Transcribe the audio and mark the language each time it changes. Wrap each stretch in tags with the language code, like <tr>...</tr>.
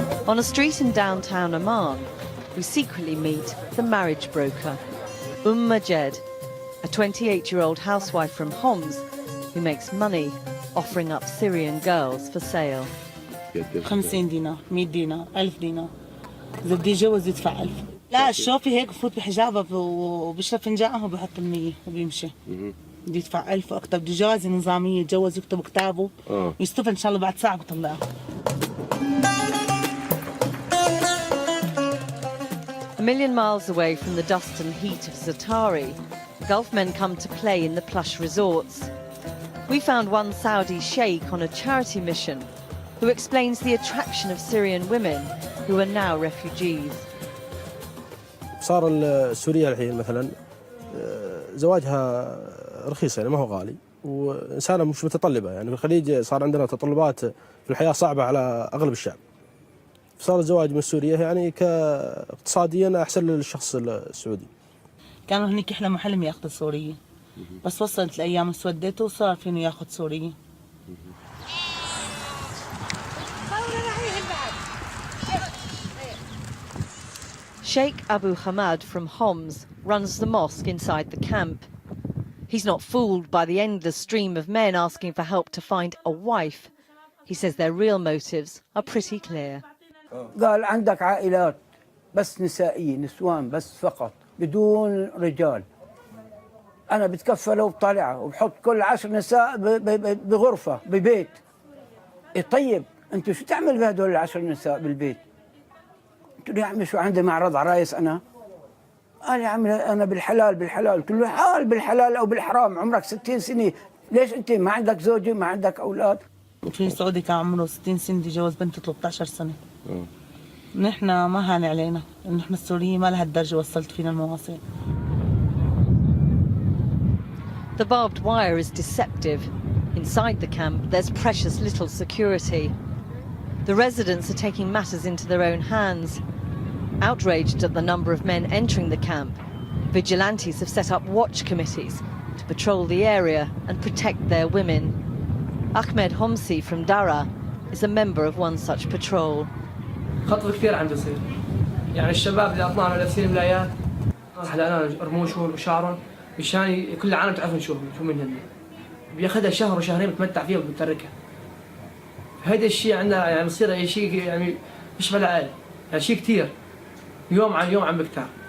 <en>On a street in downtown Amman, we secretly meet the marriage broker, Majed, a 28-year-old housewife from Homs who makes money offering up Syrian girls for sale.</en> <ar>50 دينار 100 دينار 1000 دينار إذا بدي يتجوز يدفع 1000. لا شوفي هيك بفوت بحجابه وبيشرب فنجانه وبيحط 100 وبيمشي. بده يدفع 1000 واكثر، بده جوازه نظاميه، يتجوز يكتب كتابه يصطفى ان شاء الله بعد ساعه بطلعه.</ar> <en>A million miles away from the dust and heat of Zatari, Gulf men come to play in the plush resorts. We found one Saudi sheikh on a charity mission who explains the attraction of Syrian women who are now refugees.</en> <ar>صار السورية الحين مثلا زواجها رخيص يعني ما هو غالي، وإنسانة مش متطلبة، يعني في الخليج صار عندنا تطلبات في الحياة صعبة على أغلب الشعب، فصار الزواج من السورية يعني كاقتصاديا أحسن للشخص السعودي. كانوا هنيك يحلموا حلم ياخذ سورية، بس وصلت الأيام اسودته وصار فينه ياخذ سورية.</ar> <en>Sheikh Abu Hamad from Homs runs the mosque inside the camp. He's not fooled by the endless stream of men asking for help to find a wife. He says their real motives are pretty clear.</en> <ar>قال عندك عائلات بس نسائية، نسوان بس فقط بدون رجال. أنا بتكفله وبطلعه وبحط كل 10 نساء بغرفة ببيت. طيب أنتوا شو تعمل بهدول 10 نساء بالبيت؟ قلت له يا عمي شو عندي معرض عرايس أنا؟ قال يا عمي أنا بالحلال. قلت له حال بالحلال أو بالحرام، عمرك 60 سنة، ليش أنت ما عندك زوجة ما عندك أولاد؟ في سعودي كان عمره 60 سنة جوز بنته 13 سنة. نحن ما هان علينا، نحن السوريين ما لهالدرجة وصلت فينا المواصيل.</ar> <en>The barbed wire is deceptive. Inside the camp, there's precious little security. The residents are taking matters into their own hands. Outraged at the number of men entering the camp, vigilantes have set up watch committees to patrol the area and protect their women. Ahmed Homsi from Dara is a member of one such patrol.</en> <ar>خطر كثير عم بيصير، يعني الشباب اللي اطلعنا لابسين ملايات حلقنا رموشهم وشعرهم مشان كل العالم تعرفون شو من هن، بياخذها شهر وشهرين بتمتع فيها وبتركها. هذا الشيء عندنا يعني بصير شيء يعني مش بلا يعني شيء كثير يوم عن يوم عم بكتر.</ar>